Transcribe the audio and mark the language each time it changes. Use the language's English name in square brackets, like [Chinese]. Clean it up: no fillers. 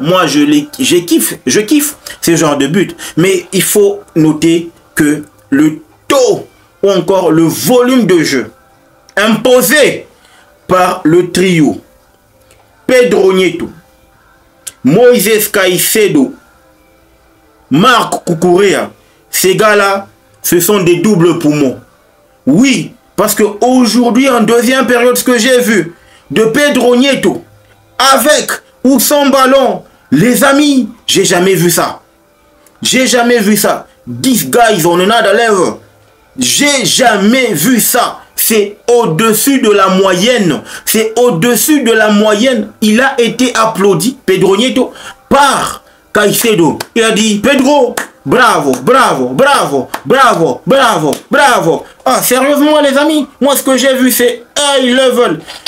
[French] Moi, je kiffe ce genre de but. Mais il faut noter que le taux, ou encore le volume de jeu imposé par le trio Pedro Neto, Moïse Caicedo, Marc Cucurella, ces gars-là, ce sont des doubles poumons. Oui, parce qu'aujourd'hui, en deuxième période, ce que j'ai vu de Pedro Neto, avec ou sans ballon, les amis, j'ai jamais vu ça. J'ai jamais vu ça. [English] These guys on another level. [French] J'ai jamais vu ça. C'est au-dessus de la moyenne. C'est au-dessus de la moyenne. Il a été applaudi, Pedro Nieto, par Caicedo. Il a dit, Pedro, bravo, bravo, bravo, bravo, bravo, bravo. Ah, sérieusement les amis, moi ce que j'ai vu c'est [English] high level.